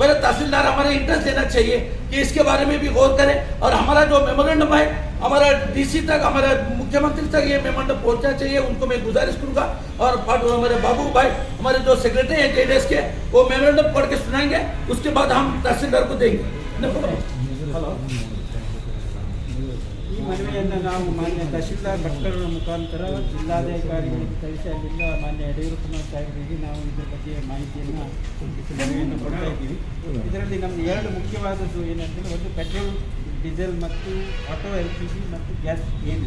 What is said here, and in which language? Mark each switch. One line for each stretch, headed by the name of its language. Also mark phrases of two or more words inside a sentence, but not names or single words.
Hindi: मेरे तहसीलदार हमारे इंटरेस्ट देना चाहिए कि इसके बारे में भी गौर करें, और हमारा जो मेमोरेंडम है हमारा डीसी तक, हमारा मुख्यमंत्री तक ये मेमोरेंडम पहुंचना चाहिए। उनको मैं गुजारिश करूंगा, और हमारे बाबू भाई, हमारे जो सेक्रेटरी हैं जेडीएस के, वो मेमोरेंडम पढ़ के सुनाएंगे, उसके बाद हम तहसीलदार को देंगे।
Kannada: ಮನವಿಯನ್ನು ನಾವು ಮಾನ್ಯ ತಹಶೀಲ್ದಾರ್ ಭಟ್ಕಳರ ಮುಖಾಂತರ ಜಿಲ್ಲಾಧಿಕಾರಿಗಳಿಗೆ ತಿಳಿಸಿ, ಅಲ್ಲಿಂದ ಮಾನ್ಯ ಯಡಿಯೂರಪ್ಪನ ಸಾಹೇಬರಿಗೆ ನಾವು ಇದರ ಬಗ್ಗೆ ಮಾಹಿತಿಯನ್ನು ಮನವಿಯನ್ನು ಕೊಡ್ತಾ ಇದ್ದೀವಿ. ಇದರಲ್ಲಿ ನಮ್ಮದು 2 ಮುಖ್ಯವಾದದ್ದು ಏನಂತಂದರೆ, ಒಂದು ಪೆಟ್ರೋಲ್, ಡೀಸೆಲ್ ಮತ್ತು
English: auto LPG
Kannada: ಮತ್ತು ಗ್ಯಾಸ್ ಏನಿದೆ.